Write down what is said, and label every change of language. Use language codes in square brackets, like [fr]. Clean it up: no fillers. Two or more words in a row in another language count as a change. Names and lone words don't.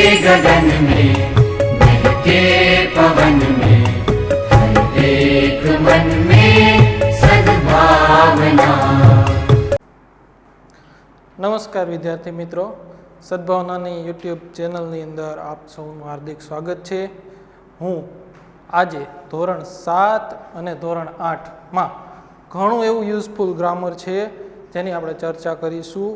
[hi] गगन में महके पवन में हर एक मन में सद्भावना। [gu] નમસ્કાર વિદ્યાર્થી મિત્રો, સદભાવનાની યુટ્યુબ ચેનલની અંદર આપ સૌનું હાર્દિક સ્વાગત છે. હું આજે ધોરણ 7 અને ધોરણ 8માં ઘણું એવું [en] useful grammar [gu] છે જેની આપણે ચર્ચા કરીશું.